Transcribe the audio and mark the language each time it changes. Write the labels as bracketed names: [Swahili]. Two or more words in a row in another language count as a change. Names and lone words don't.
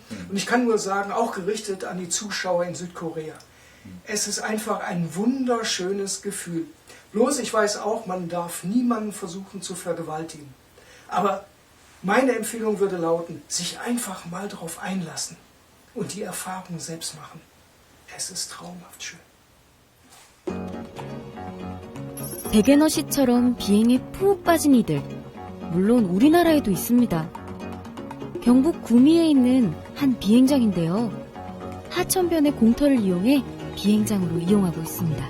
[German] Und ich kann nur sagen, auch gerichtet an die Zuschauer in Südkorea, es ist einfach ein wunderschönes Gefühl. Bloß, ich weiß auch, man darf niemanden versuchen zu vergewaltigen. Aber meine Empfehlung würde lauten, sich einfach mal darauf einlassen und die Erfahrung selbst machen. Es ist traumhaft schön. [Korean] 백예너 씨처럼 비행에 푹 빠진 이들, 물론 우리나라에도 있습니다. 경북 구미에 있는 한 비행장인데요. 하천변의 공터를 이용해 비행장으로 이용하고 있습니다.